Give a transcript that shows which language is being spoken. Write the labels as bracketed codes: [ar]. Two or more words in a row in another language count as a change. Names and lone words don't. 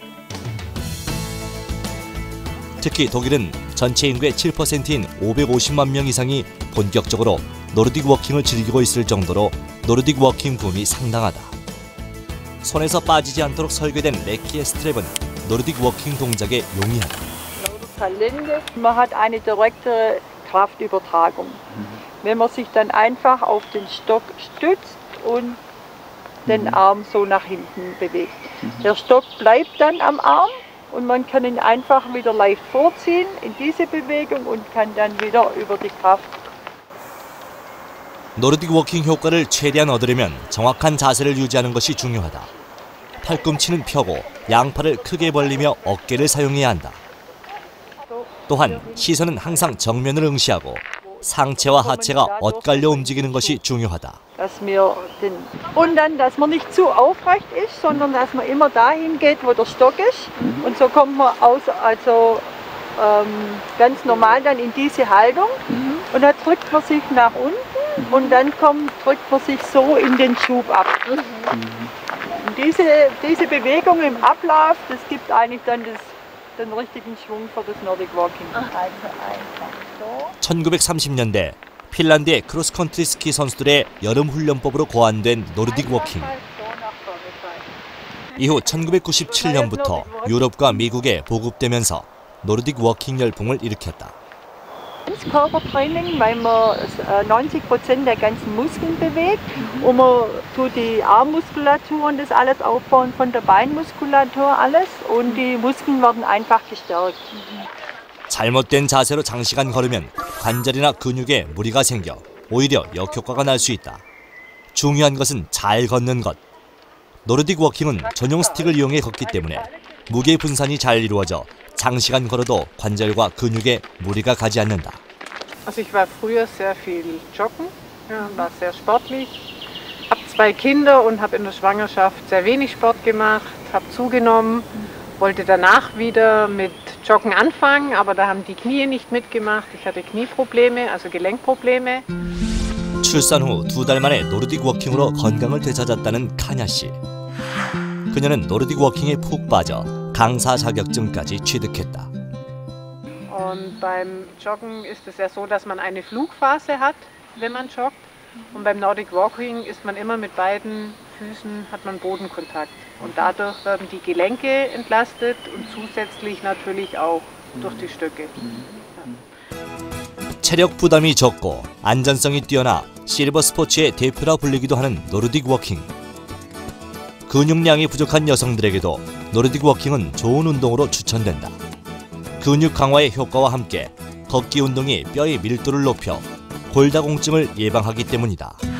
[ko] 특히 독일은 전체 인구의 7%인 550만 명 이상이 본격적으로 노르딕 워킹을 즐기고 있을 정도로 노르딕 워킹 붐이 상당하다. 손에서 빠지지 않도록 설계된 레키의 스트랩은 노르딕 워킹 동작에 용이하다. [de] Man hat eine direkte Kraftübertragung. Wenn man sich dann einfach auf den Stock stützt und den Arm so nach hinten bewegt. Der Stock bleibt dann am Arm und man kann ihn einfach wieder leicht vorziehen in diese Bewegung und kann dann wieder über die Kraft. [ko] 노르딕 워킹 효과를 최대한 얻으려면 정확한 자세를 유지하는 것이 중요하다. 팔꿈치는 펴고 양팔을 크게 벌리며 어깨를 사용해야 한다. 또한 시선은 항상 정면을 응시하고 상체와 하체가 엇갈려 움직이는 것이 중요하다. [de] Und dann, dass man nicht zu aufrecht ist, sondern dass man immer dahin geht, wo der Stock ist. Und so kommt man ganz normal dann in diese Haltung. Und dann drückt man sich nach unten und dann drückt man sich so in den Schub ab. Und diese Bewegung im Ablauf, das gibt eigentlich dann den richtigen Schwung für das Nordic Walking. [ko] 1930년대 핀란드의 크로스컨트리 스키 선수들의 여름 훈련법으로 고안된 노르딕 워킹. 이후 1997년부터 유럽과 미국에 보급되면서 노르딕 워킹 열풍을 일으켰다. [de] Körpertraining, weil man 90% der ganzen Muskeln bewegt und man tut die Armmuskulatur und das alles aufbauen von der Beinmuskulatur alles und die Muskeln werden einfach gestärkt. [ko] 잘못된 자세로 장시간 걸으면 관절이나 근육에 무리가 생겨 오히려 역효과가 날 수 있다. 중요한 것은 잘 걷는 것. 노르딕 워킹은 전용 스틱을 이용해 걷기 때문에 무게 분산이 잘 이루어져 장시간 걸어도 관절과 근육에 무리가 가지 않는다. [de] Also ich war früher sehr viel joggen, war sehr sportlich, habe 2 Kinder und habe in der Schwangerschaft sehr wenig Sport gemacht, habe zugenommen, wollte danach wieder mit Joggen anfangen, aber da haben die Knie nicht mitgemacht. Ich hatte Knieprobleme, also Gelenkprobleme. [ko] 출산 후 2달 만에 노르딕 워킹으로 건강을 되찾았다는 카냐 씨. 그녀는 노르딕 워킹에 푹 빠져 강사 자격증까지 취득했다. [de] Und beim Joggen ist es ja so, dass man eine Flugphase hat, wenn man joggt. Und beim Nordic Walking ist man immer mit beiden Füßen, hat man Bodenkontakt. Und dadurch werden die Gelenke entlastet und zusätzlich natürlich auch durch die Stöcke. [ko] 체력 부담이 적고 안전성이 뛰어나 실버 스포츠의 대표라 불리기도 하는 노르딕 워킹. 근육량이 부족한 여성들에게도 노르딕 워킹은 좋은 운동으로 추천된다. 근육 강화의 효과와 함께 걷기 운동이 뼈의 밀도를 높여 골다공증을 예방하기 때문이다.